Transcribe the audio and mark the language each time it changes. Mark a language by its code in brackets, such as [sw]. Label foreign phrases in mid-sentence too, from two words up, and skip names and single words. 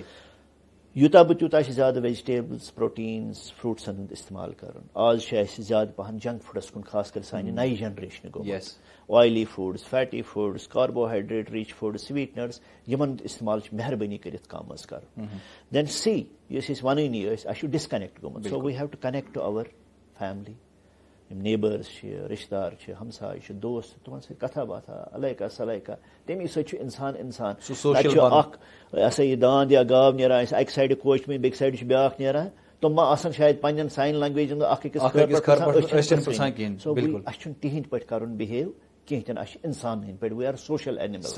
[ks] یوٗتاہ بہٕ تیوٗتاہ چھِ زیادٕ [en] vegetables proteins fruits [ks] ہُنٛد استعمال کرُن. آز چھُ اَسہِ زیادٕ پہن [en] junk foods [ks] کُن خاص کر سانہِ نَیہِ جنریشنہِ گوٚمُت. [en] oily foods fatty foods carbohydrate rich foods sweeteners [ks] یِمن استعمال چھُ مہربٲنی کٔرِتھ کم حظ کرُن. دین سی یُس أسۍ ونٲنی ٲسۍ اَسہِ چھُ ڈسکنیکٹ گوٚمُت. [en] So we have to connect to our family. [ks] یِم نیبٲرٕز چھِ رِشتہٕ دار چھِ ہمساے چھِ دوست چھِ تِمن سۭتۍ کتھا باتھا علیکا سلیکا تمی سۭتۍ چھُ اِنسان تَتہِ چھُ اکھ یہِ ہسا یہِ داند یا گاو نیران اَسہِ اکہِ سایڈٕ کوچ بیٚکہِ سایڈٕ چھُ بیاکھ نیران تِم ما آسان شاید پننٮ۪ن ساین لنگویجن منٛز اکھ أکِس سو اَسہِ چھُنہٕ تِہنٛدۍ پٲٹھۍ کرُن بِہیو کینٛہہ تہِ نہٕ اَسہِ چھُ اِنسان ہٕنٛدۍ پٲٹھۍ [en] we are social animals.